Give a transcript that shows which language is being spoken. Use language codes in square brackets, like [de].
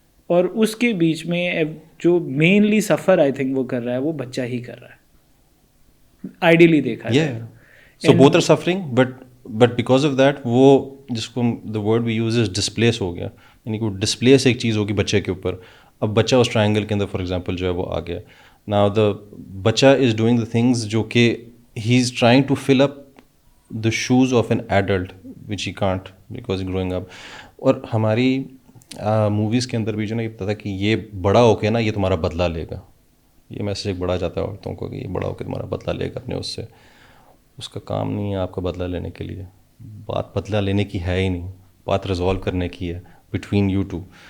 [ur] اور اس کے بیچ میں جو مینلی سفر آئی تھنک وہ کر رہا ہے وہ بچہ ہی کر رہا ہے, آئیڈیلی دیکھا جائے. [en] so both are suffering, but because of that [ur] وہ جس کو [en] the word we use is [ur] displace ہو گیا, یعنی کہ ڈسپلیس ایک چیز ہوگی بچے کے اوپر. اب بچہ اس ٹرائنگل کے اندر فار ایگزامپل جو ہے وہ آ گیا. [en] Now the بچہ is doing the things جو کہ he is trying to fill up the shoes of an adult which he can't because growing up. [ur] اور ہماری موویز کے اندر بھی جو نا یہ پتا تھا کہ یہ بڑا ہو کے نا یہ تمہارا بدلہ لے گا, یہ میسج ایک بڑا جاتا ہے عورتوں کو کہ یہ بڑا ہو کے تمہارا بدلہ لے گا اپنے اس سے. اس کا کام نہیں ہے آپ کا بدلہ لینے کے لیے, بات بدلہ لینے کی ہے ہی نہیں, بات ریزالو کرنے کی ہے [en] Between you two.